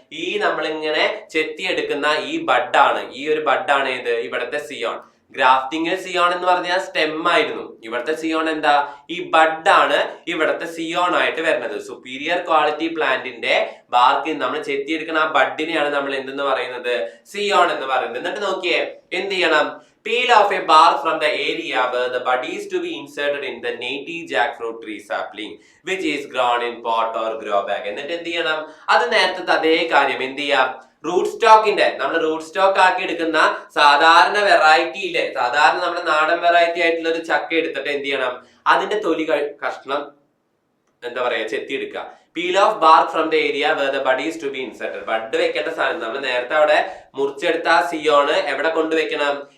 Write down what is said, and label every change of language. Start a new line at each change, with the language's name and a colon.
Malayalam: ഈ നമ്മളിങ്ങനെ ചെത്തിയെടുക്കുന്ന ഈ ബഡാണ്. ഈ ഒരു ബഡാണ് ഏത്? ഇവിടുത്തെ സിയോൺ. ഗ്രാഫ്റ്റിംഗിൽ സിയോൺ എന്ന് പറഞ്ഞാൽ സ്റ്റെം ആയിരുന്നു. ഇവിടുത്തെ സിയോൺ എന്താ? ഈ ബഡാണ് ഇവിടുത്തെ സിയോൺ ആയിട്ട് വരുന്നത്. സുപ്പീരിയർ ക്വാളിറ്റി പ്ലാന്റിന്റെ ബാർക്കിൽ നമ്മൾ ചെത്തിയെടുക്കുന്ന ആ ബഡിനെയാണ് നമ്മൾ എന്തെന്ന് പറയുന്നത്? സിയോൺ എന്ന് പറയുന്നത്. എന്നിട്ട് നോക്കിയേ, എന്ത് ചെയ്യണം?
English: Peel off a bark from the area where the bud is to be inserted in the native jackfruit tree sapling which is grown in pot or grow bag.
Malayalam: എന്നിട്ട് എന്ത് ചെയ്യണം? അത് നേരത്തെ അതേ കാര്യം എന്ത് ചെയ്യാം? റൂട്ട് സ്റ്റോക്കിന്റെ, നമ്മൾ റൂട്ട് സ്റ്റോക്ക് ആക്കി എടുക്കുന്ന സാധാരണ വെറൈറ്റിയിലെ, സാധാരണ നമ്മുടെ നാടൻ വെറൈറ്റി ആയിട്ടുള്ള ഒരു ചക്ക എടുത്തിട്ട് എന്ത് ചെയ്യണം? അതിന്റെ തൊലി കഷ്ണം എന്താ പറയാ, ചെത്തിയെടുക്കുക.
English: Peel off bark from the area where the bud is to be inserted.
Malayalam: Bud വെക്കേണ്ട സാധനം നമ്മൾ നേരത്തെ അവിടെ മുറിച്ചെടുത്ത ആ സിയോണ് എവിടെ കൊണ്ടുവെക്കണം?